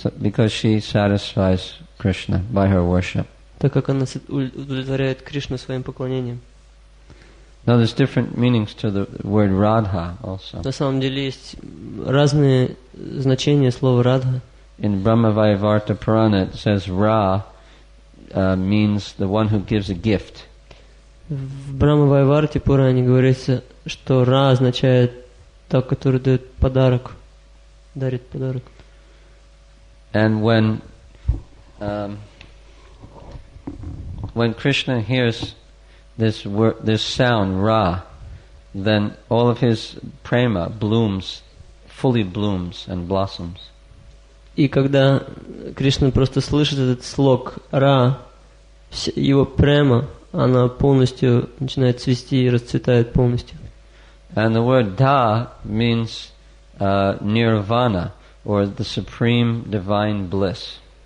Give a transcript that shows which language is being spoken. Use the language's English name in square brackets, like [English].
[English] Because she satisfies Krishna by her worship. [Russian] так как она удовлетворяет Кришну своим поклонением. [English] Now, there's different meanings to the word Radha also. [Russian] На самом деле есть разные значения слова Радха. [English] In Brahmavaivarta Purana, it says Ra means the one who gives a gift. [Russian] В Брахма-вайварте Пуране говорится, что Ра означает тот, который дает подарок, дарит подарок. [English] And when Krishna hears this sound Ra, then all of his prema fully blooms and blossoms. [Russian] И когда Кришна просто слышит этот слог Ра, его према, она полностью начинает цвести и расцветает полностью. [English] And the word Da means nirvana, or the supreme divine bliss.